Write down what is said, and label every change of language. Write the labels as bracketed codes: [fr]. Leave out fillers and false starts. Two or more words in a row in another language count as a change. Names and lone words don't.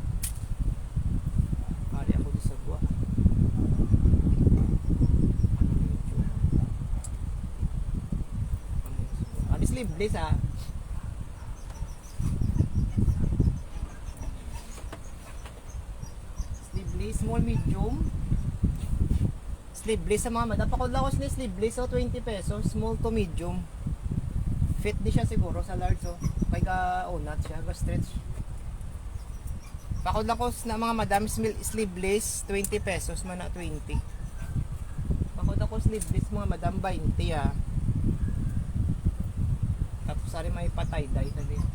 [hil] Ari ako di sa gwa. Sleeveless ah. [en] Sleeveless, small, medium. [hil] Sleeveless sa mga madam. Pakod lang ko sila sleeveless so ₱20. [en] Small to medium. [hil] Fit di siya siguro sa large oh. May ka-onat siya, ka-stretch. Pakod lang ko na mga madam sleeveless, ₱20 man na 20. Pakod ako sleeveless mga madam, 20 ah. Tapos sari may patay dye tadi.